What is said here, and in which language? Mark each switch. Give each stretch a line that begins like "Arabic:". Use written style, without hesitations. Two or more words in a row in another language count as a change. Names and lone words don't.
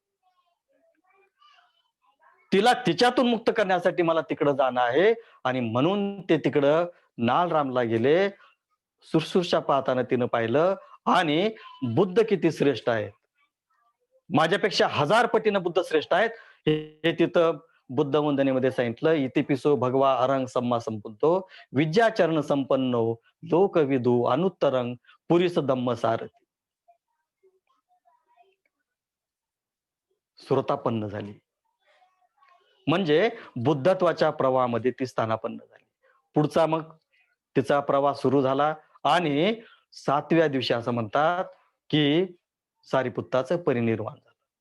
Marathi: तिला तिच्यातून मुक्त करण्यासाठी मला तिकडं जाणं आहे आणि म्हणून ते तिकडं नालरामला गेले. सुरसुरशा पाहताना तिनं पाहिलं आणि बुद्ध किती श्रेष्ठ आहेत. माझ्यापेक्षा 1000 पटीनं बुद्ध श्रेष्ठ आहेत. हे तिथं बुद्ध वंदनेमध्ये सांगितलं.
Pali: इतिपिसो भगवा अरंग सम्मा संपुतो विद्याचरण संपन्नो लोकविदू अनुत्तरंग पुरीस धम्म सारथी.
Marathi: श्रोतापन्न झाली. म्हणजे बुद्धत्वाच्या प्रवाहामध्ये ती स्थानापन्न झाली. पुढचा मग तिचा प्रवास सुरू झाला आणि 7व्या दिवशी असं म्हणतात की सारीपुत्ताचं परिनिर्वाण झालं.